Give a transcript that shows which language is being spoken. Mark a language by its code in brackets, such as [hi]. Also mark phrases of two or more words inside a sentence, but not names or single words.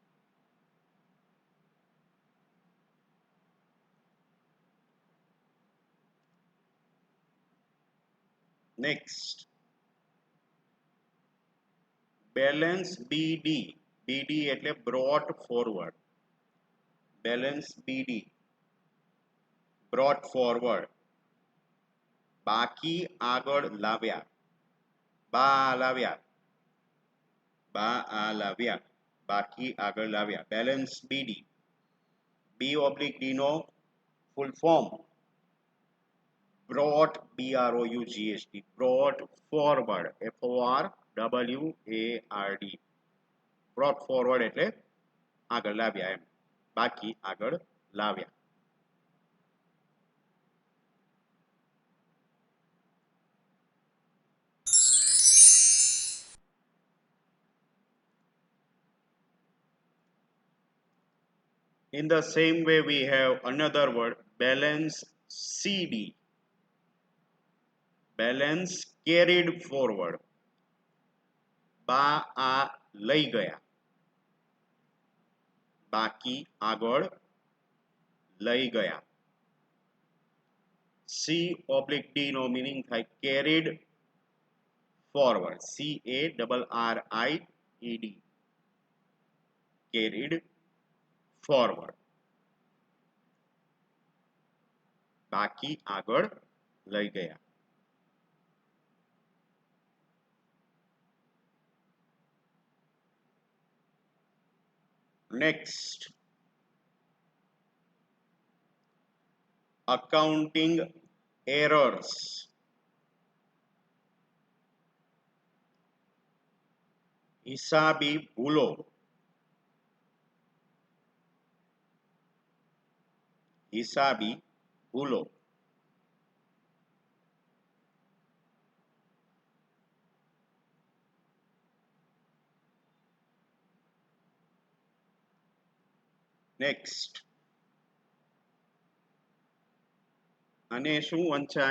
[en] Next, balance BD. [gu] બીડી એટલે [en] brought forward. બેલેન્સ BD, brought forward, [gu] બાકી આગળ લાવ્યા, બા આ લાવ્યા, બાકી આગળ લાવ્યા, [en] balance BD. [gu] B/D નો [en] full form brought, BROUGHT, brought forward, FORWARD, brought forward [gu] એટલે આગળ લાવ્યા એમ, બાકી આગળ લાવ્યા. [en] In the same way, we have another word, balance CD. Balance carried forward. [gu] બા આ લઈ ગયા, બાકી આગળ લઈ ગયા. C/D નો meaning થાય [en] carried forward. CARRIED. Carried forward. [gu] બાકી આગળ લઈ ગયા. [en] Next, accounting errors. [gu] હિસાબી ભૂલો. હિસાબી ભૂલો. Next, અને શું વંચાય?